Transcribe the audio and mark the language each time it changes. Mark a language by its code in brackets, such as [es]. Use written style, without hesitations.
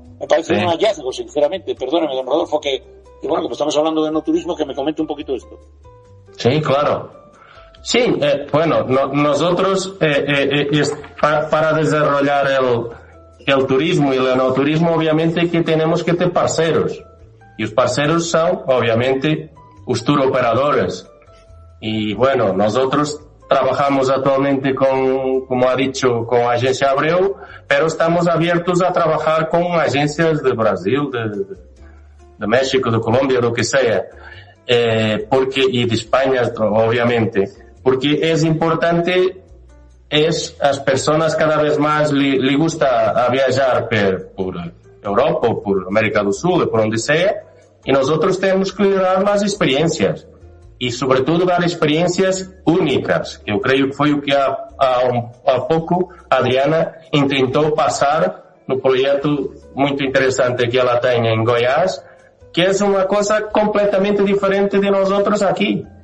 [es] Me parece un hallazgo, sinceramente. Perdóneme, don Rodolfo, que bueno, como estamos hablando de no turismo, que me comente un poquito esto. Sí, claro. Sí, bueno, nosotros para desarrollar el turismo y el enoturismo, obviamente que tenemos que [pt] ter parceiros. E os parceiros são, obviamente, os tour operadores. [es] Y bueno, nosotros trabajamos actualmente con, como ha dicho, con Agencia Abreu, pero estamos abiertos a trabajar con agencias de Brasil, de México, de Colombia, lo que sea, y de España, obviamente, porque es importante, [pt] as personas [es] cada vez más le gusta viajar por Europa, o por América do Sul, por donde sea, y nosotros tenemos que dar las experiencias. [pt] E, sobretudo, dar experiências únicas, que eu creio que foi o que há pouco a Adriana tentou passar no projeto muito interessante que ela tem em Goiás, que é uma coisa completamente diferente de nós outros aqui.